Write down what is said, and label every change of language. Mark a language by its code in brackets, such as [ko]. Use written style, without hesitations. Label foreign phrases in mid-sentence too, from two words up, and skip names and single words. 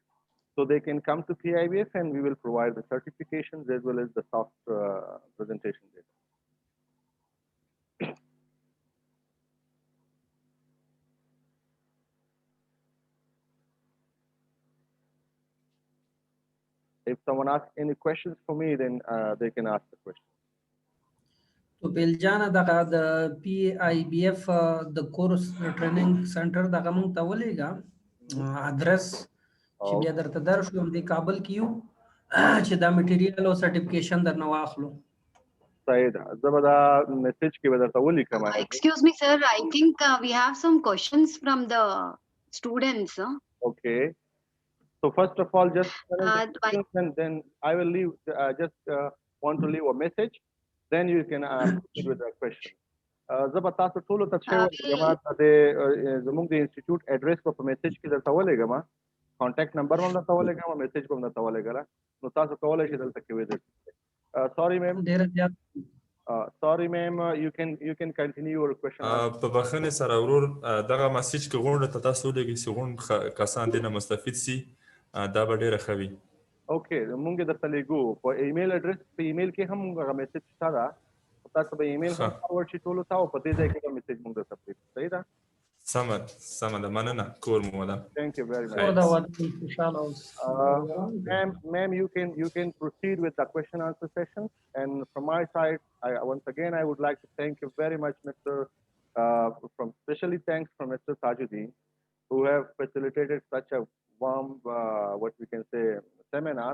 [en] So they can come to PIBF and we will provide the certifications as well as the soft presentation data. If someone asks any questions for me, then they can ask the question. [ps] تو بیلجان دغه د پی آی بی اف د [en] course training center [ps] دغه مونږ ته ولېګا ادرس چې بیا درته درشو د کابل کیو چې دا میټیریال او سرټیفیکیشن درنه واخلو. صحیح ده. زه به دا میسج کې به درته ولیکم. [en] Excuse me, sir. I think we have some questions from the students. Okay. So first of all, just and then I will leave. Want to leave a message. Then you can proceed with the question. [ps] زه به تاسو ټول ته چې جماعت د زموږ د انسټیټیوټ اډرس په میسج کې درته ولېږم، [en] contact number [ps] هم درته ولېږم، میسج هم درته ولېږم، نو تاسو کولای شئ دلته کې ویزټ. [en] Sorry, ma'am. Sorry, ma'am. You can continue your question. [ps] په بخښنې سره ورور دغه میسج کې غونډه ته تاسو ولېږئ چې غونډ کسان دې نه مستفید سي، دا به ډېره ښه وي. اوکې، مونږ درته لیږو په [en] email address, [ps] په ایمیل کې هم هغه میسج شته ده، تاسو به ایمیل هم فارورډ شي ټولو ته او په دې ځای کې به میسج مونږ درته پرېږدو. صحیح ده؟ سمه ده، مننه. کور مو ودان. [en] Thank you very much. Ma'am, you can proceed with the question answer session. And from my side, once again I would like to thank you very much, especially thanks from Mr. Tajuddin, who have facilitated such a warm, what we can say, seminar.